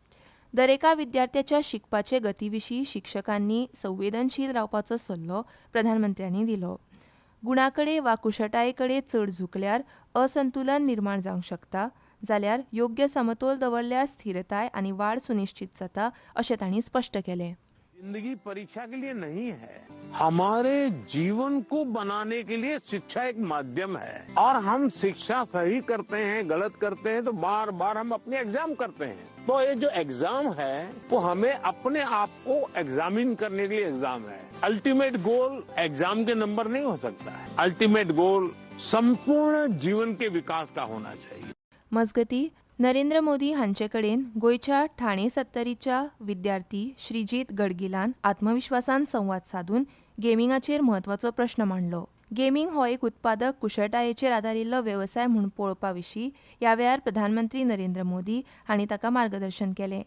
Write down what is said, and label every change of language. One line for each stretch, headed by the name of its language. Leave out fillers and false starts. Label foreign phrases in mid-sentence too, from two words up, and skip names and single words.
Konkani: दरेका विद्यार्थ्याच्या शिकपाचे गतीविशीं शिक्षकांनी संवेदनशील रावपाचो सल्लो प्रधानमंत्र्यांनी दिलो. गुणाकडे वा कुशळटायेकडे चड झुकल्यार असंतुलन निर्माण जावंक शकता, जाल्यार योग्य समतोल दवरल्यार स्थिरताय आनी वाड सुनिश्चित जाता अशें तांणी स्पश्ट केलें.
Hindi: जिंदगी परीक्षा के लिए नहीं है, हमारे जीवन को बनाने के लिए शिक्षा एक माध्यम है और हम शिक्षा सही करते हैं, गलत करते हैं तो बार बार हम अपने एग्जाम करते हैं. तो ये जो एग्जाम है वो हमें अपने आप को एग्जामिन करने के लिए एग्जाम है.
English: ultimate goal
Hindi: एग्जाम के नंबर नहीं हो सकता है.
English: ultimate goal
Hindi: संपूर्ण जीवन के विकास का होना चाहिए.
Konkani: मजगती नरेंद्र मोदी हांचे कडेन गोंयच्या ठाणे सत्तरीच्या विद्यार्थी श्रीजीत गडगिलान आत्मविश्वासान संवाद साधून गेमिंगाचेर म्हत्वाचो प्रश्न मांडलो. गेमिंग हो एक उत्पादक कुशळटायेचेर आदारिल्लो वेवसाय म्हूण पळोवपा विशीं ह्या वेळार प्रधानमंत्री नरेंद्र मोदी हांणी ताका मार्गदर्शन केलें.